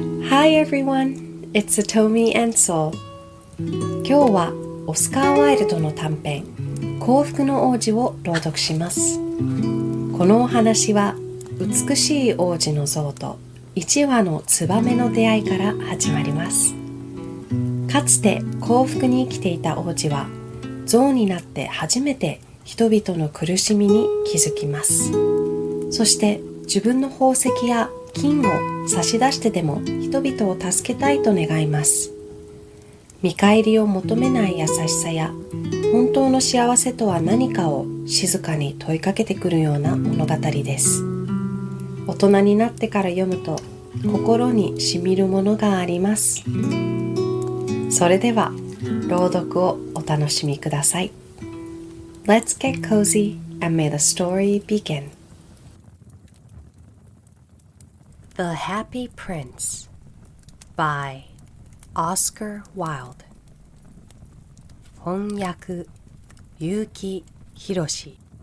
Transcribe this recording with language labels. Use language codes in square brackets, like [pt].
[en] Hi everyone, it's Atomi and Soul. [ja] 今日はオスカー・ワイルドの短編幸福の王子を朗読します。このお話は美しい王子の像と1羽のツバメの出会いから始まります。かつて幸福に生きていた王子は像になって初めて人々の苦しみに気づきます。そして自分の宝石や金を差し出してでも人々を助けたいと願います。見返りを求めない優しさや本当の幸せとは何かを静かに問いかけてくるような物語です。大人になってから読むと心にしみるものがあります。それでは朗読をお楽しみください。 [en] Let's get cozy and may the story begin. The Happy Prince by Oscar Wilde. [ja] 翻訳結城宏。